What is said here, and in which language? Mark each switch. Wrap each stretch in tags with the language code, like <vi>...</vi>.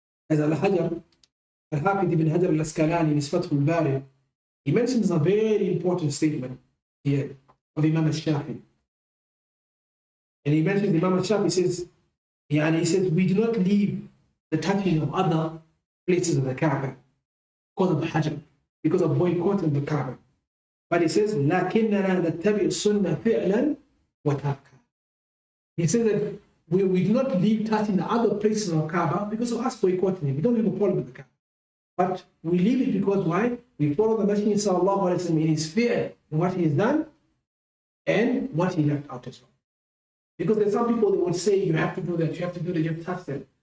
<en>As Al-Hajr, Al-Hafidh ibn Hajar al-Asqalani in his Fath al-Bari, he mentions a very important statement here of Imam al-Shafi. And he mentions Imam al-Shafi says, he says, we do not leave the touching of other places of the Kaaba because of the Hajj, because of boycotting the Kaaba. But he says,</en> <ar>لَكِنَّنَا نَتَّبِعُ السُنَّةَ فِعْلًا وَتَرْكًا.</ar> <en>He says that we do not leave touching the other places of Kaaba because of us boycotting it. We don't have a problem with the Kaaba. But we leave it because why? We follow the Messenger sallallahu alayhi wa sallam in his fear in what he has done and what he left out as well. Because there's some people that would say you have to do that, you have to do that, you have to touch them.</en>